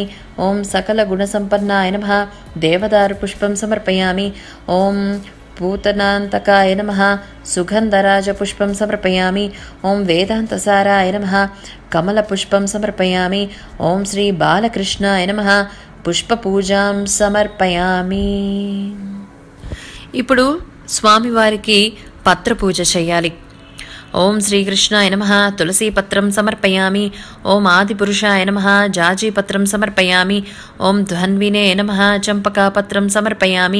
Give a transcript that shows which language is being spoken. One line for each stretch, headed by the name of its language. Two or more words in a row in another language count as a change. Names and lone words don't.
Sanskrit: ॐ सकलगुणसम्पन्नाय नमः। देवदारुपुष्पं समर्पयामि। ॐ पूतनान्तकाय नमः। सुगन्धराजपुष्पं समर्पयामि। ॐ वेदान्तसाराय नमः। कमलपुष्पं समर्पयामि। ॐ श्री बालकृष्णाय नमः। పుష్పపూజాం సమర్పయామి.
Telugu: ఇప్పుడు స్వామివారికి పత్రపూజ చేయాలి.
Sanskrit: ఓం శ్రీకృష్ణాయ నమః. తులసీపత్రం సమర్పయామి. ఓం ఆదిపురుషాయ నమః. జాజీపత్రం సమర్పయామి. ఓం ధ్వన్వినే నమః. చంపకాపత్రం సమర్పయామి.